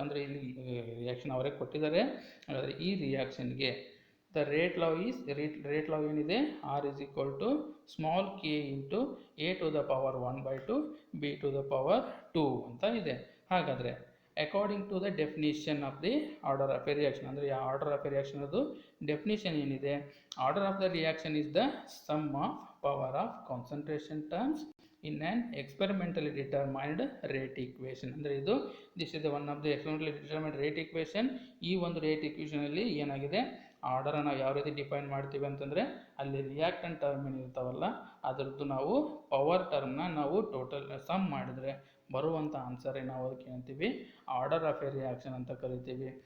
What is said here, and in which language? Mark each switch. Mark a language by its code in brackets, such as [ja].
[kn] ಅಂದರೆ ಇಲ್ಲಿ ರಿಯಾಕ್ಷನ್ ಅವರೇ ಕೊಟ್ಟಿದ್ದಾರೆ. ಹಾಗಾದರೆ ಈ ರಿಯಾಕ್ಷನ್ಗೆ ದ ರೇಟ್ ಲಾ ಏನಿದೆ R is equal to small K into A to the power 1 by 2 B to the power 2 ಅಂತ ಇದೆ. [en] ಹಾಗಾದರೆ according to the definition of the order of a reaction, [kn] ಅಂದರೆ ಆ ಆರ್ಡರ್ ಆಫ್ ಎ ರಿಯಾಕ್ಷನ್ ಅದು definition ಏನಿದೆ [en] Order of the reaction is the sum of power of concentration terms in an experimentally determined rate equation. [kn] ಅಂದರೆ ಇದು [en] This is the one of the experimentally determined rate equation. [kn] ಈ ಒಂದು rate equation ಅಲ್ಲಿ ಏನಾಗಿದೆ, order ನಾವು ಯಾವ ರೀತಿ define ಮಾಡ್ತೀವಿ ಅಂತಂದರೆ, ಅಲ್ಲಿ ರಿಯಾಕ್ಟೆಂಟ್ ಟರ್ಮ್ ಏನಿರ್ತಾವಲ್ಲ ಅದರದ್ದು ನಾವು ಪವರ್ ಟರ್ಮ್ನ ನಾವು ಟೋಟಲ್ ಸಮ್ ಮಾಡಿದರೆ ಬರುವಂಥ ಆನ್ಸರ್ ನಾವು ಅದಕ್ಕೆ ಏನಂತೀವಿ, ಆರ್ಡರ್ ಆಫ್ ಎ ರಿಯಾಕ್ಷನ್ ಅಂತ ಕರಿತೀವಿ.